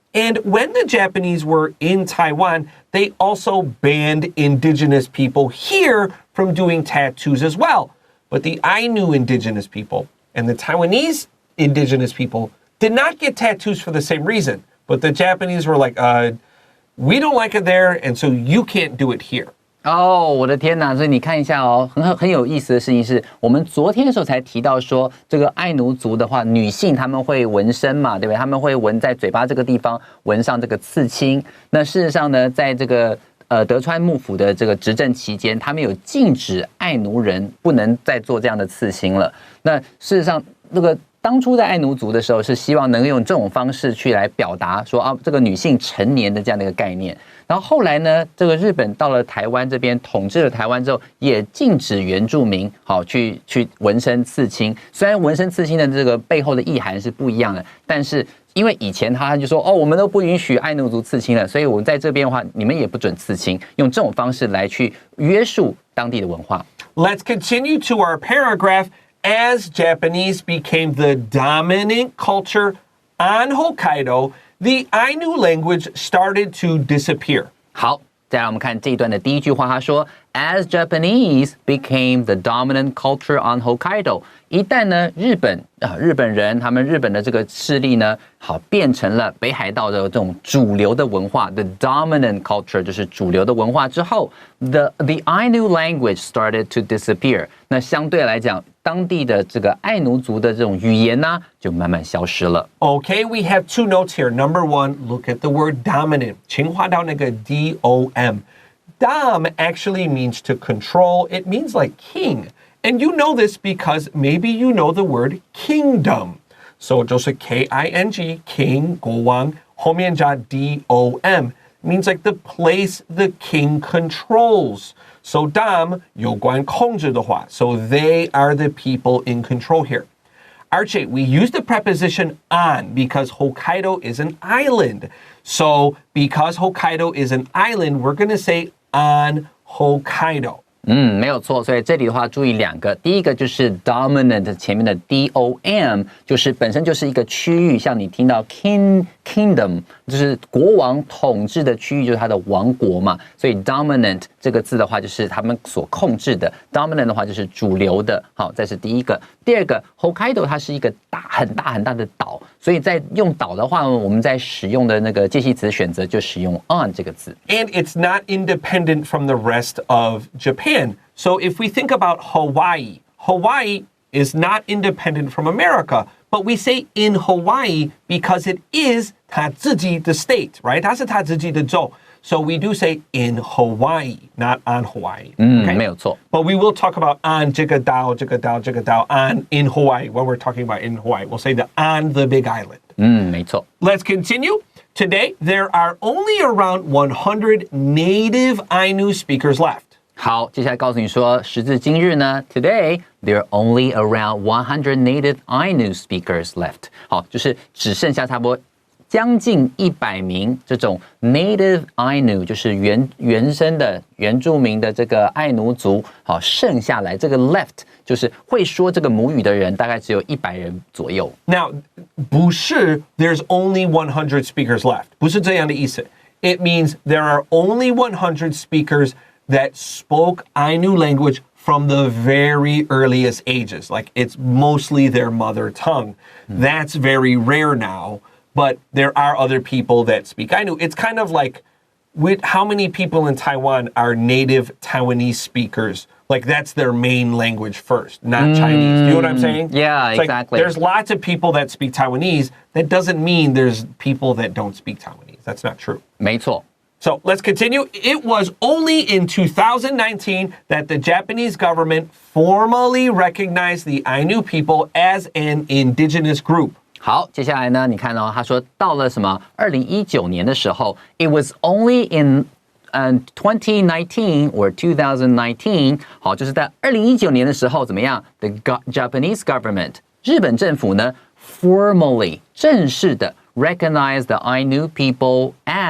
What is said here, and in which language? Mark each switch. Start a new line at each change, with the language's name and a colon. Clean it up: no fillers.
English: And when the Japanese were in Taiwan, they also banned indigenous people here from doing tattoos as well. But the Ainu indigenous people and the Taiwanese indigenous people did not get tattoos for the same reason. But the Japanese were like, we don't like it there, and so you can't do it here.
Chinese: 哦，我的天哪！所以你看一下哦，很有意思的事情是，我们昨天的时候才提到说，这个爱奴族的话，女性她们会纹身嘛，对不对？她们会纹在嘴巴这个地方纹上这个刺青。那事实上呢，在这个德川幕府的这个执政期间，他们有禁止爱奴人不能再做这样的刺青了。那事实上，那个当初在爱奴族的时候，是希望能够用这种方式去来表达说啊，这个女性成年的这样的一个概念。然后后来呢，这个日本到了台湾这边统治了台湾之后，也禁止原住民好去纹身刺青。虽然纹身刺青的这个背后的意涵是不一样的，但是因为以前他就说哦，我们都不允许爱奴族刺青了，所以我们在这边的话，你们也不准刺青，用这种方式来去约束当地的文化。
English: Let's continue to our paragraph. As Japanese became the dominant culture on Hokkaido, the Ainu language started to disappear.
Chinese: 好，再来我们看这一段的第一句话，他说
English: As Japanese became the dominant culture on Hokkaido，
Chinese: 一旦呢日本人他们日本的这个势力呢，好变成了北海道的这种主流的文化 ，
English: the dominant culture
Chinese: 就是主流的文化之后 ，
English: the Ainu language started to disappear。
Chinese: 那相对来讲，当地的这个爱奴族的这种语言呢，就慢慢消失了。
English: Okay, we have two notes here. Number one, look at the word dominant.
Chinese: 请划到那个
English: D-O-M.Dom actually means to control. It means like king. And you know this because maybe you know the word kingdom. So
Chinese: 就是
English: K-I-N-G, king,
Chinese: 国王，后面加
English: D-O-M. Means like the place the king controls.
Chinese: So dom 有关控制的话.
English: So they are the people in control here. Archie, we use the preposition on because Hokkaido is an island. So because Hokkaido is an island, we're going to say on Hokkaido.
Chinese: 没有错，所以这里的话注意两个，第一个就是 dominant 前面的 D-O-M 就是本身就是一个区域，像你听到 kingdom 就是国王统治的区域，就是它的王国嘛，所以 dominant 这个字的话就是他们所控制的 ，dominant 的话就是主流的。好，这是第一个。第二个 Hokkaido 它是一个很大的岛，所以在用岛的话，我们在使用的那个介系词选择就使用 on 这个字。
English: And it's not independent from the rest of Japan. So if we think about Hawaii is not independent from America, but we say in Hawaii because it is
Chinese: 它自己的
English: state, right?
Chinese: 它是它自己的州。
English: So we do say in Hawaii, not on Hawaii. Okay?
Chinese: 没有错。
English: But we will talk about on
Chinese: 这个岛
English: on in Hawaii when we're talking about in Hawaii. We'll say the on the big island.
Chinese: 没错。
English: Let's continue. Today, there are only around 100 native Ainu speakers left.
Chinese: 好，接下来告诉你说，时至今日呢 ，
English: Today there are only around 100 native Ainu speakers left。
Chinese: 好，就是只剩下差不多将近100名这种 native Ainu， 就是原生的原住民的这个爱奴族。好，剩下来这个 left 就是会说这个母语的人，大概只有100人左右。
English: Now,
Chinese: 不是
English: there's only 100 speakers left.
Chinese: 不是这样的意思。
English: It means there are only 100 speakers that spoke Ainu language from the very earliest ages. Like it's mostly their mother tongue. That's very rare now, but there are other people that speak Ainu. It's kind of like how many people in Taiwan are native Taiwanese speakers? Like that's their main language first, not Chinese. Do you know what I'm saying? Yeah, it's exactly. Like, there's lots of people that speak Taiwanese. That doesn't mean there's people that don't speak Taiwanese. That's not true.
Chinese: 没错。
English: So let's continue. It was only in 2019 that the Japanese government formally recognized the Ainu people as an indigenous group.
Chinese: 好，接下来呢，你看哦，他说到了什么2019年的时候 ，
English: It was only in 2019 or 2019，
Chinese: 好，就是在2019年的时候怎么样 ？
English: The Japanese government
Chinese: 日本政府呢
English: formally
Chinese: 正式的
English: recognize the Ainu people as